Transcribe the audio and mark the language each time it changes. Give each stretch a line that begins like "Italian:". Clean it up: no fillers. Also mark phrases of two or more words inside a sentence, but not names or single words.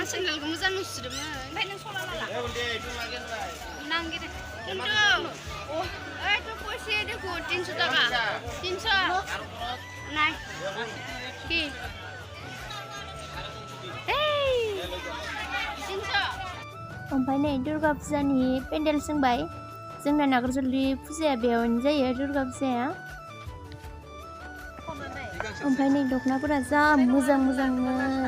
Bodo: सेन्देलखौ मोजां नुसोदोंमोन ओमफ्राय नों सला लाला नांगिरो खिन्थु
Hindi: ओइ तो पैसे देखो
Bangla: 300 টাকা 300 নাই কি এই 300
Bodo: ओमफ्राय नै दुर्गा फुजानि पेन्डेल सोंबाय। जोंना नागारजुलि फुजाया बेयावनो जायो दुर्गा फुजाया। ओमफ्राय नै दख'नाफोरा जा मोजांमोन।